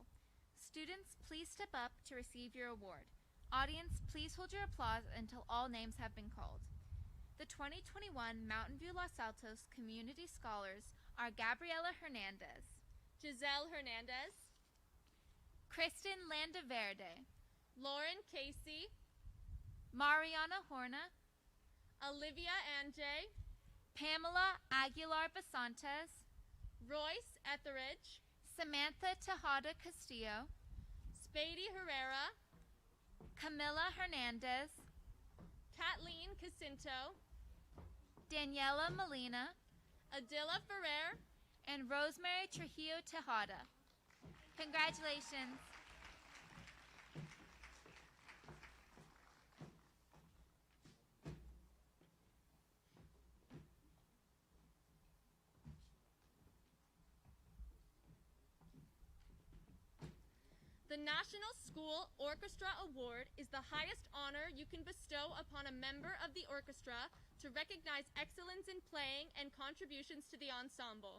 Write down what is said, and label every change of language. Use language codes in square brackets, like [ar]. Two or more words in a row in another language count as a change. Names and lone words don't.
[en] Students, please step up to receive your award. Audience, please hold your applause until all names have been called. The 2021 Mountain View Los Altos Community Scholars are Gabriela Hernandez, Giselle Hernandez, Kristen Landaverde, Lauren Casey, Mariana Horna, Olivia Anjay, Pamela Aguilar Basantes, Royce Etheridge, Samantha Tejada Castillo, Spady Herrera, Camila Hernandez, Kathleen Casinto, Daniela Molina, Adila Ferrer, and Rosemary Trujillo Tejada. Congratulations. The National School Orchestra Award is the highest honor you can bestow upon a member of the orchestra to recognize excellence in playing and contributions to the ensemble.